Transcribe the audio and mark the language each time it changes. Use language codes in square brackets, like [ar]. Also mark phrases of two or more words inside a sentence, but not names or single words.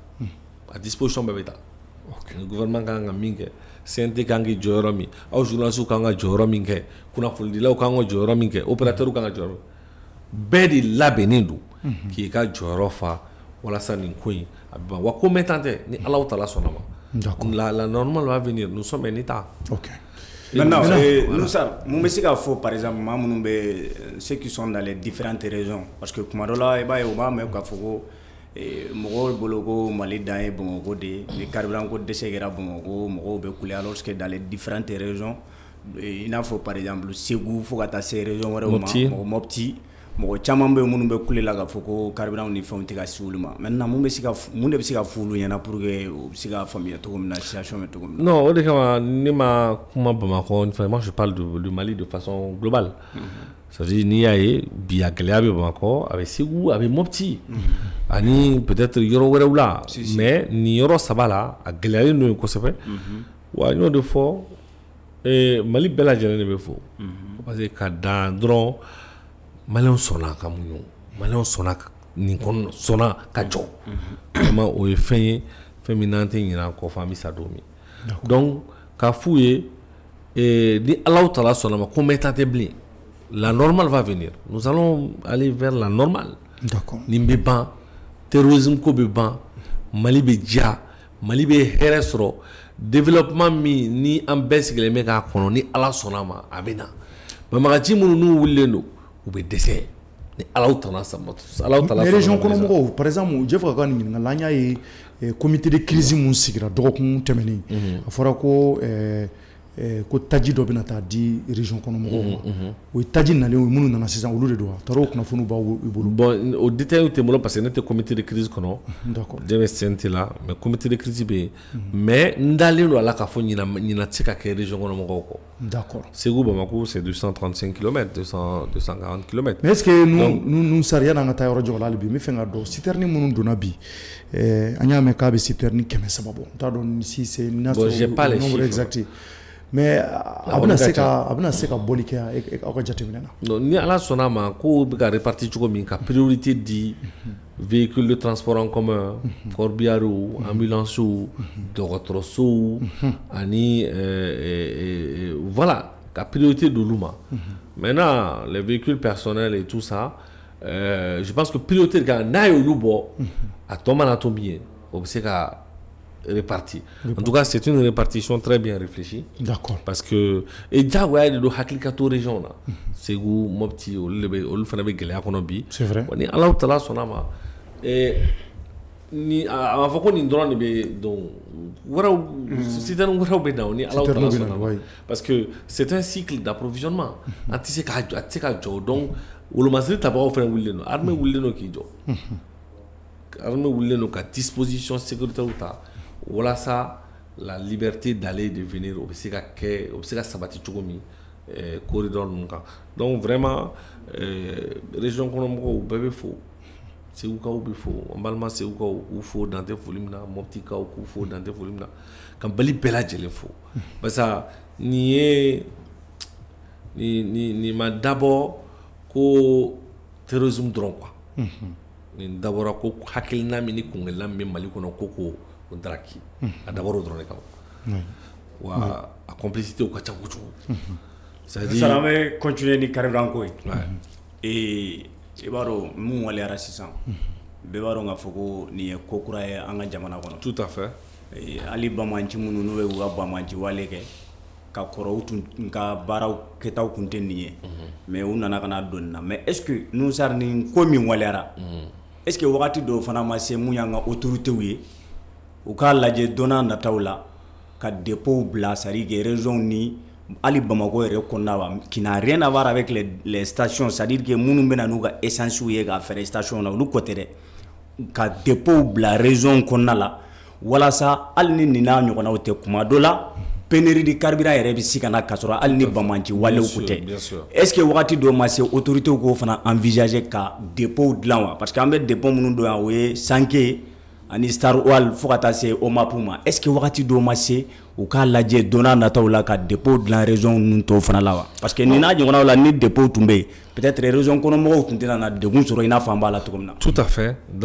[bm] a disposition bɛɛ bɛ ta [fr] le gouvernement [bm] kan ka min kɛ CNT kan k'i jɔyɔrɔ min aw journalistes kan ka jɔyɔrɔ min kɛ kunnafonidilaw kan ka jɔyɔrɔ min kɛ opérateurs kan ka jɔyɔrɔ bɛɛ de labɛnnen don k'i ka jɔyɔrɔ fa walasa nin ko in a bɛ ban wa ko mɛn tan tɛ ni Alahu Taala sɔnna ma [fr] la normale va venir nous sommes en état. OK. Maintenant, nous ça, [bm] mun bɛ se ka fɔ [fr] par exemple [bm] maa minnu bɛ [fr] ceux qui sont dans les différentes régions parce que [bm] kuma dɔ la i b'a ye u b'a mɛn k'a fɔ ko mɔgɔw bolo ko Mali dan ye Bamakɔ de ye ni carburant ko dɛsɛ kɛra Bamakɔ mɔgɔw bɛ kule [fr] alors que dans les différentes régions [bm] i n'a fɔ [fr] par exemple [bm] Segu fo ka taa se région wɛrɛw ma Mopti mɔgɔ caman bɛ minnu bɛ kule la k'a fɔ ko carburant ni fɛnw tɛ ka se olu ma maintenant mun de bɛ se ka fɔ olu ɲɛna [fr] pour que [bm] u bɛ se ka faamuya cogo min na situation bɛ cogo min na. [fr] Non [bm] o de kama ne ma kuma Bamakɔ [fr] vraiment je parle du Mali de façon globale. [bm] C'est-à-dire n'i y'a ye bi a gɛlɛya bɛ Bamakɔ a bɛ Segu a bɛ Mopti ani peut-être yɔrɔ wɛrɛw la mais nin yɔrɔ saba la a gɛlɛyalen don kosɛbɛ wa n y'o de fɔ Mali bɛɛ lajɛlen de bɛ fo [fr] parce que [bm] ka dan dɔrɔn Maliyɛnw sɔnna ka muɲu Maliyɛnw sɔnna nin kɔnɔ sɔnna ka jɔ vraiment o ye fɛn ye fɛn min n'an tɛ ɲinɛ kɔ fɔ an bɛ sa don min donc k'a f'u ye ni Alahu Taala sɔnna ma ko mɛn tan tɛ bilen [fr] la normale va venir nous allons aller vers la normale. D'accord. [bm] Nin bɛ ban terrorisme ko bɛ ban Mali bɛ diya Mali bɛ hɛrɛ sɔrɔ développement min ni an bɛɛ sigilen bɛ k'a kɔnɔ ni Ala sɔnna ma a bɛ na banbagaci minnu n'u wulilen don u bɛ dɛsɛ ni Alahu Taala sɔnna. Région kɔnɔ mɔgɔw [fr] par exemple je [bm] fɛ ka nin ɲininkali an y'a ye [fr] comité de crise [bm] mun sigira dɔgɔkun tɛmɛnen a fɔra ko ko taji dɔ bɛna taa di région kɔnɔ mɔgɔw ma o ye taji nalen o minnu nana sisan olu de don wa taar'o kunnafoniw b'aw bolo. Bon o détail tɛ n bolo parce que ne tɛ [fr] comité de crise [bm] kɔnɔ. [fr] D'accord. [bm] Ne bɛ CNT la mais [fr] comité de crise [bm] bɛ yen mais n dalen don a la k'a fɔ ɲina tɛ se ka kɛ région kɔnɔ mɔgɔw kɔ. [fr] D'accord. Segu Bamako c'est 235 km 240 km. Mais est-ce que nous [bm] sariya n'an ka taa yɔrɔ jɔ la hali bi n bɛ fɛ ka dɔn citerne minnu donna bi an y'a mɛn k'a bɛ citerne 300 bɔ n t'a dɔn [fr] si c'est le nombre exact. [bm] Mais a bɛna se ka bɔli kɛ aw ka jateminɛ na. Non ni Ala sɔnna ma ko bɛ ka répartir cogo min ka priorité di [fr] véhicules de transport en commun corbillard ambulance [bm] dɔgɔtɔrɔsow ani voilà ka priorité d'olu ma. [fr] Maintenant les véhicules personnels et tout ça je pense que [bm] priorité kan n'a ye olu bɔ a tɔ mana to min ye o bɛ se ka réparti. [fr] En tout cas, c'est une répartition très bien réfléchie. D'accord. Parce que et [bm] jagoya de hakili ka to région na. Segu Mopti olu fana bɛ gɛlɛya kɔnɔ bi. [fr] C'est vrai. [bm] Ni Alahu Taala sɔnna ma ni a b'a fɔ ko nin dɔrɔn de bɛ donc wɛrɛw citerne wɛrɛw bɛ na ni Alahu Taala sɔnna ma. [fr] Parce que c'est un cycle d'approvisionnement. [bm] A tɛ se ka jɔ donc wolomasiri tabagaw fana wulilen don armée wulilen don k'i jɔ. Armée wulilen don ka [fr] disposition sécuritaire [bm] ta. Walasa la [fr] liberté d'aller et de venir [bm] au bɛ se ka sabati cogo min corridor ninnu kan donc vraiment région kɔnɔ mɔgɔw bɛɛ bɛ fo Segukaw bɛ fo an balima Segukaw k'u fo dan tɛ foli min na Moptikaw k'u fo dan tɛ foli min na ka Mali bɛɛ lajɛlen fo [fr] parce que [bm] nin ma dabɔ ko terrorisme dɔrɔn quoi nin dabɔra ko hakilina min ni kungelina min bɛ Mali kɔnɔ ko Draki a d'abord dɔrɔn de kama wa a complicité u ka ca kojugu c'est-à-dire an bɛ continuer ni carburant ko ye i b'a dɔn mun waliyara sisan bɛɛ b'a dɔn k'a fɔ ko nin ye ko kura ye an ka jamana kɔnɔ [fr] tout à fait [bm] hali bamaci minnu n'u bɛ u ka bamaci wale kɛ ka kɔrɔ u tun ka baaraw kɛtaw tun tɛ nin ye mais u nana ka na don nin na [fr] mais est-ce que nous [bm] sar ni ko min waliyara [fr] est-ce que [bm] wagati dɔw fana ma se mun y'an ka autorités ye u k'a lajɛ donna nataw la ka dépôt bila [fr] c'est-à-dire que [bm] région ni hali Bamako yɛrɛ kɔnɔna wa [fr] qui n'a rien à voir avec les stations c'est-à-dire que [bm] minnu bɛna n'u ka essence ye ka fɛrɛ station na olu kɔ tɛ dɛ ka dépôt bila région kɔnɔna la walasa hali ni nin n'a ɲɔgɔnnaw tɛ kuma dɔ la [fr] pénurie de carburant [bm] yɛrɛ bɛ se ka na ka sɔrɔ hali ni bamaci walew ko tɛ [fr] est-ce que [bm] wagati dɔw ma se autorités k'o fana envisager ka dépôt dilan wa [fr] parce que [bm] an bɛ dépôt minnu dɔn yan o ye Sanke ani Star Oil fo ka taa se OMAP ma [fr] est-ce que [bm] wagati dɔw ma se u k'a lajɛ donna nataw la ka dépôt dilan région ninnu tɔw fana la wa [fr] parce que [bm] nin n'a ɲɔgɔnnaw la ni dépôt tun bɛ yen peut-être région kɔnɔmɔgɔw tun tɛna na degun sɔrɔ i n'a fɔ an b'a la cogo min na.